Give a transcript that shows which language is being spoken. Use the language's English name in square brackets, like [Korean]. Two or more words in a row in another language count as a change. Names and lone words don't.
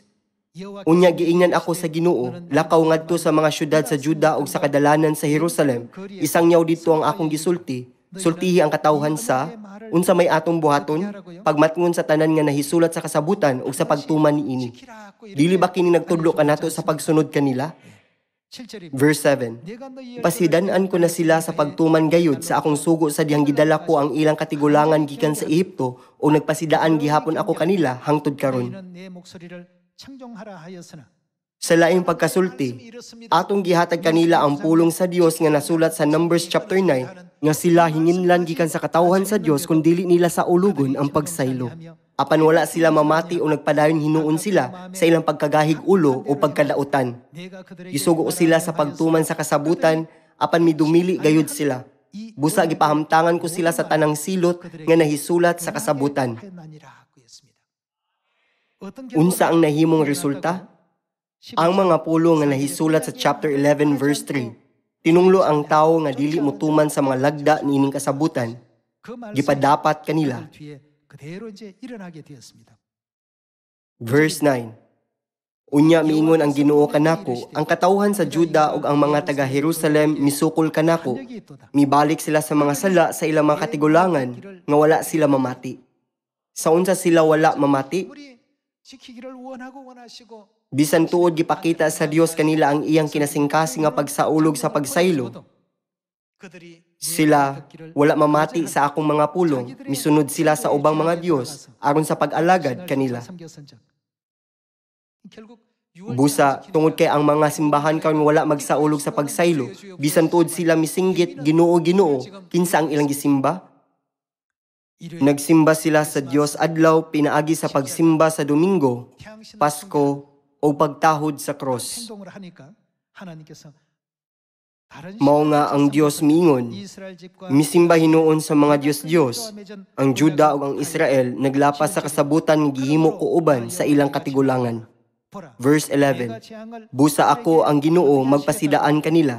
[Cebuano] Unya giingnan ako sa Ginoo, lakaw ngadto sa mga syudad sa Juda ug sa kadalanan sa Jerusalem. Isangyaw dito ang akong gisulti. Sultihi ang katawhan sa unsa may atong buhaton, pagmatngon sa tanan nga nahisulat sa kasabutan ug sa pagtuman niini. Dili ba kini nagtudlo kanato sa pagsunod kanila? [Korean] 7절입니다. [Cebuano] Verse 7. [Korean] 내가 너희의 [Cebuano] Pasidan-an ko na sila sa pagtuman gayud sa akong sugo sa dihang gidala ko ang ilang katigulangan gikan sa Ehipto o nagpasidaan gihapon ako kanila hangtod karon. [Korean] 너희는 내 목소리를 청종하라 하였으나 [Cebuano] Sa laing pagkasulti, atong gihatag kanila ang pulong sa Dios nga nasulat sa Numbers chapter 9 nga sila hinginlan gikan sa katawhan sa Dios kung dili nila sa ulugon ang pagsaylo. Apan wala sila mamati o nagpadayon hinuon sila sa ilang pagkagahig ulo o pagkadautan. [Korean] 내가 그들에게 [Cebuano] Gisugo sila sa pagtuman sa kasabutan, apan midumili gayud sila. Busa gipahamtangan ko sila sa tanang silot nga nahisulat sa kasabutan. Unsa ang nahimong resulta? Ang mga pulong nga nahisulat sa chapter 11 verse 3. Tinunglo ang tawo nga dili motuman sa mga lagda niining kasabutan. Gipadapat kanila. [Korean] 그대로 이제 일어나게 되었습니다. [Cebuano] Verse 9. Unya miingon ang Ginoo kanako, ang katawhan sa Juda ug ang mga taga Jerusalem misukol kanako. Mibalik sila sa mga sala sa ilang mga katigulangan nga wala sila mamati. Sa unsa sila wala mamati? [Korean] 우리 지키기를 원하시고 [Cebuano] Bisan tuod gipakita sa Dios kanila ang iyang kinasingkasing nga pagsaulog sa pagsaylo. [Korean] 그들이 [Cebuano] Sila wala mamati sa akong mga pulong, misunod sila sa ubang mga Diyos aron sa pag-alagad kanila. Busa, tungod kay ang mga simbahan karon wala magsaulog sa pagsaylo, bisan tuod sila misinggit Ginoo, kinsa ang ilang gisimba? Nagsimba sila sa Dios adlaw pinaagi sa pagsimba sa Domingo, Pasko o pagtahod sa cross. [Korean] 행동을 하니까 하나님께서 [Cebuano] Mao nga ang Dios miingon, misimba hinuon sa mga Diyos. Ang Juda ug ang Israel naglapas sa kasabutan nga gihimo ko uban sa ilang katigulangan. Verse 11. Busa ako ang Ginoo magpasidaan kanila.